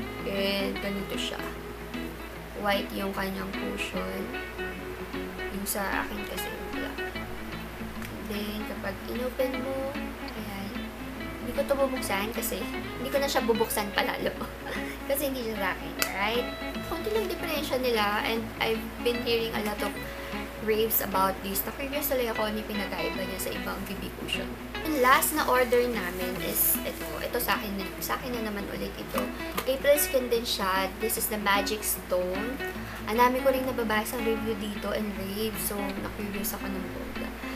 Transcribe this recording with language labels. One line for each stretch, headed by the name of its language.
Filipino: And, ganito siya. White yung kanyang cushion. Yung sa akin kasi black. Then, kapag inopen mo, ayan. Hindi ko ito bubuksan kasi hindi ko na siya bubuksan palalo. Kasi hindi siya sa akin, right? Konti lang diferensya nila
English: and I've been hearing a lot of raves about this.
Filipino: Na-curious tuloy ako ni pinagkaiba niya sa ibang BB cushion. Yung last na order namin is ito. Ito sa akin na naman ulit ito. April Skin din siya.
English: This is the Magic Stone.
Filipino: Ang dami ko rin nababasa review dito and rave. So, na-curious ako ng boga.